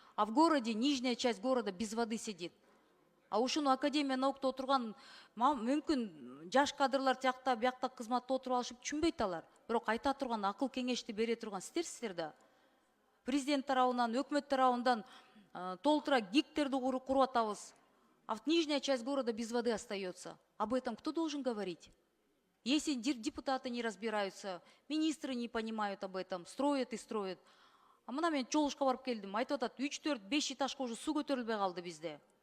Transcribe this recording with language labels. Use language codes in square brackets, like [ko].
[ru] А в городе, нижняя часть города без воды сидит. [ky] А ушуну Академия наукта отурган мүмкүн жаш кадрлар тиякта биякта кызматта отуруп алышып түшүнбөйт алар. Бирок айта турган акыл кеңешти бере турган сиздерсиздер да. Президент тарабынан, өкмөт тарабынан толтура гиктерди куруп атабыз. [ru] А нижняя часть города без воды остается. Об этом кто должен говорить? Если депутаты не разбираются, министры не понимают об этом, строят и строят. [ky] А мына мен жолушка барып келдим, айтып атат, 3-4-5 этажга уже суу көтөрүлбөй калды бизде.